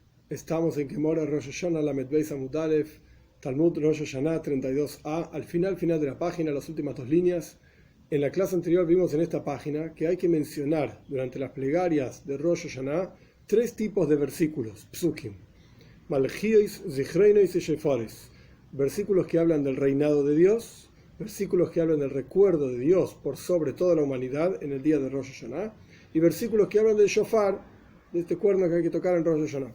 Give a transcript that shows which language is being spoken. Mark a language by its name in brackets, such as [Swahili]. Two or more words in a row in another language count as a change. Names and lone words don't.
[Spanish] Estamos en Gemora Rosh Hashanah [Hebrew] למד בית עמוד אלף, [Spanish] Talmud Rosh Hashanah 32a, al final de la página, las últimas dos líneas. En la clase anterior vimos en esta página que hay que mencionar durante las plegarias de Rosh Hashanah tres tipos de versículos, psukim, Malchiois, Zichreinois y Shefares, versículos que hablan del reinado de Dios, versículos que hablan del recuerdo de Dios por sobre toda la humanidad en el día de Rosh Hashanah, y versículos que hablan del shofar, de este cuerno que hay que tocar en Rosh Hashanah.